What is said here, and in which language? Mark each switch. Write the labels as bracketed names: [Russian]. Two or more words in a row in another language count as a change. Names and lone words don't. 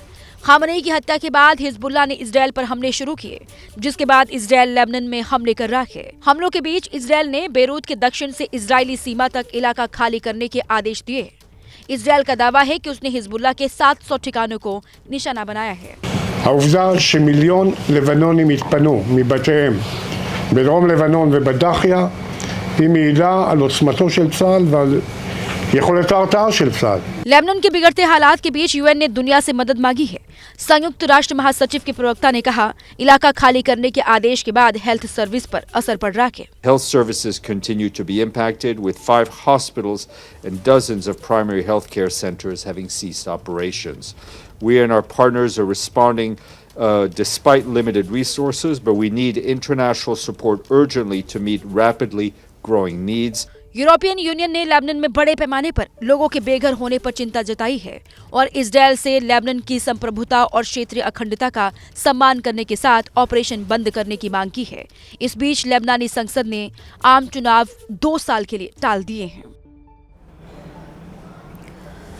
[Hindi] खामनेई की हत्या के बाद हिजबुल्लाह ने इजराइल पर हमले शुरू किए, जिसके बाद इजराइल लेबनान में हमले कर रहा है। हमलों के बीच इजराइल ने बेरूत के दक्षिण से इजरायली सीमा तक इलाका खाली करने के आदेश दिए। इजराइल का दावा है कि उसने हिजबुल्लाह के 700 ठिकानों को निशाना बनाया है। [Hebrew] העובדה שמיליון לבנונים התפנו מבתיהם בדרום לבנון ובדחיה היא מעידה על עוצמתו של צה"ל ועל יכולת ההרתעה של צה"ל। [Hindi] लेबनान के बिगड़ते हालात के बीच यूएन ने दुनिया से मदद मांगी है। संयुक्त राष्ट्र महासचिव के प्रवक्ता ने कहा, इलाका खाली करने के आदेश के बाद [English] health service [Hindi] पर असर पड़ रहा है। [English] Health services continue to be impacted, with 5 hospitals and dozens of primary health care centers having ceased operations. We and our partners are responding despite limited resources, but we need international support urgently to meet rapidly growing needs. [Hindi] यूरोपियन यूनियन ने लेबनान में बड़े पैमाने पर लोगों के बेघर होने पर चिंता जताई है और इजराइल से लेबनान की संप्रभुता और क्षेत्रीय अखंडता का सम्मान करने के साथ ऑपरेशन बंद करने की मांग की है। इस बीच लेबनानी संसद ने आम चुनाव 2 साल के लिए टाल दिए हैं।